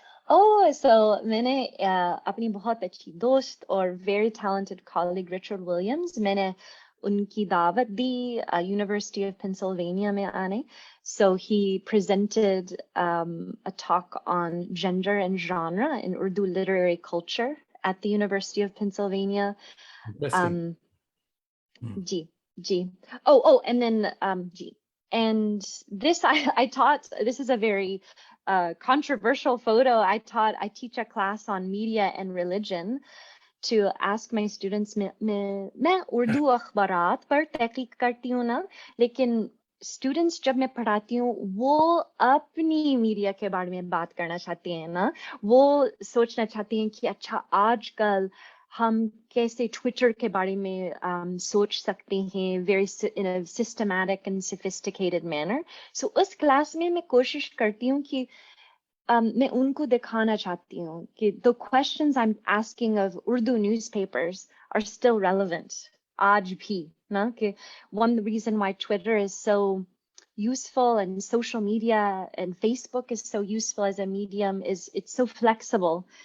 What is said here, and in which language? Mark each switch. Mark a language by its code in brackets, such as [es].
[hi] Oh, so मैंने अपनी बहुत अच्छी दोस्त और [en] very talented colleague [hi] Richard Williams मैंने उनकी दावत दी University of Pennsylvania में आने. [en] So he presented a talk on gender and genre in Urdu literary culture at the University of Pennsylvania. Interesting. G. Oh, and then G. And this I taught, this is a very controversial photo. I teach a class on media and religion to ask my students, [hi] मैं उर्दू अखबारात पर तहकीक करती हूँ ना, लेकिन students जब मैं पढ़ाती हूँ वो अपनी मीडिया के बारे में बात करना चाहती हैं ना, वो सोचना चाहती हैं कि अच्छा आजकल हम कैसे ट्विटर के बारे में सोच सकते हैं [en] very in a systematic and sophisticated manner. So [hi] उस क्लास में मैं कोशिश करती हूँ कि [en] मैं उनको दिखाना चाहती हूँ कि the questions I'm asking of Urdu newspapers are still relevant [hi] आज भी ना, कि [en] one reason why Twitter is so useful and social media and Facebook is so useful as a medium is it's so flexible.